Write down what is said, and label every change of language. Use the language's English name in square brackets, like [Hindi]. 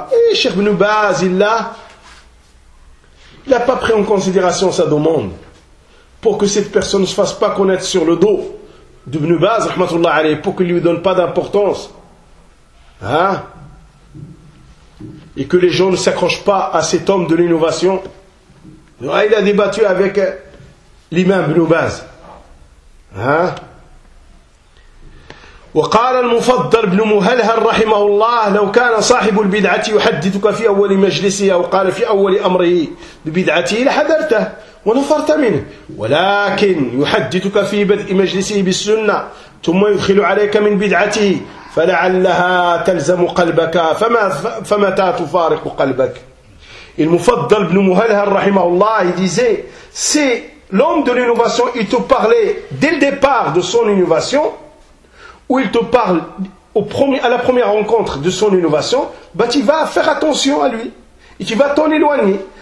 [French] Et Cheikh Ibn Baz, il n'a pas pris en considération sa demande, pour que cette personne ne se fasse pas connaître sur le dos d'Ibn Baz, pour qu'il ne lui donne pas d'importance. Hein? Et que les gens ne s'accrochent pas à cet homme de l'innovation. Il a débattu avec l'imam Ibn Baz. Hein? [Arabic] وقال المفضل بن مهلهل رحمه الله لو كان صاحب البدعة يحدثك في أول مجلسه أو قال في أول أمره ببدعته لحذرته ونفرت منه ولكن يحدثك في بدء مجلسه بالسنة ثم يدخل عليك من بدعته فلعلها تلزم قلبك فمتى تفارق قلبك. المفضل بن مهلهل رحمه الله [French] disait si l'homme de l'innovation il te parlait dès le départ de son innovation où il te parle à la première rencontre de son innovation, bah tu vas faire attention à lui et tu vas t'en éloigner.